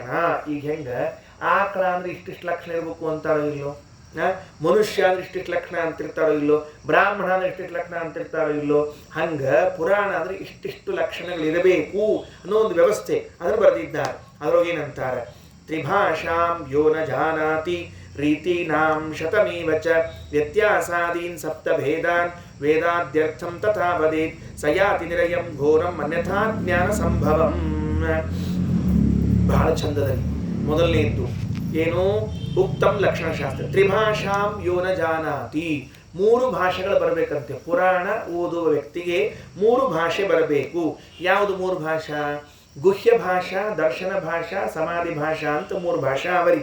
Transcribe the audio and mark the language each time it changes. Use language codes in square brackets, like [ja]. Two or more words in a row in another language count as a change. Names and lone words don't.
[kn] ಈಗ ಹೆಂಗೆ ಆಕಳ ಅಂದ್ರೆ ಇಷ್ಟಿಷ್ಟು ಲಕ್ಷಣ ಇರಬೇಕು ಅಂತಾರೋ ಇಲ್ಲೋ, ಮನುಷ್ಯ ಅಂದ್ರೆ ಇಷ್ಟಿಷ್ಟು ಲಕ್ಷಣ ಅಂತಿರ್ತಾರೋ ಇಲ್ಲೋ, ಬ್ರಾಹ್ಮಣ ಅಂದ್ರೆ ಇಷ್ಟಿಷ್ಟು ಲಕ್ಷಣ ಅಂತಿರ್ತಾರೋ ಇಲ್ಲೋ, ಹಂಗೆ ಪುರಾಣ ಅಂದ್ರೆ ಇಷ್ಟಿಷ್ಟು ಲಕ್ಷಣಗಳಿರಬೇಕು ಅನ್ನೋ ಒಂದು ವ್ಯವಸ್ಥೆ ಅದನ್ನು ಬರೆದಿದ್ದಾರೆ. [sa] ಅದ್ರೊಳಗೇನಂತಾರೆ? ತ್ರಿಭಾಷಾಂ ಯೋ ನ ಜಾನಾತಿ ರೀತೀನಾಂ ಶತಮೇವ ಚ ವ್ಯತ್ಯಾಸಾದೀನ್ ಸಪ್ತಭೇದಾನ್ ವೇದಾದ್ಯರ್ಥಂ ತಥಾ ವದೇತ್ ಸಯಾತಿ ನಿರಯಂ ಘೋರಂ ಅನ್ಯಥಾ ಜ್ಞಾನ ಸಂಭವಂ. [kn] ಬಹಳ ಚಂದದಲ್ಲಿ ಮೊದಲನೇದ್ದು ಏನು? [sa] ಉಕ್ತಂ ಲಕ್ಷಣಶಾಸ್ತ್ರ. ತ್ರಿಭಾಷಾಂ ಯೋ ನ ಜಾನಾತಿ, [kn] 3 ಭಾಷೆಗಳು ಬರಬೇಕಂತೆ. ಪುರಾಣ ಓದುವ ವ್ಯಕ್ತಿಗೆ 3 ಭಾಷೆ ಬರಬೇಕು. ಯಾವುದು 3 ಭಾಷಾ? ಗುಹ್ಯ ಭಾಷಾ, ದರ್ಶನ ಭಾಷಾ, ಸಮಾಧಿ ಭಾಷಾ ಅಂತ 3 ಭಾಷಾ ಅವರಿ.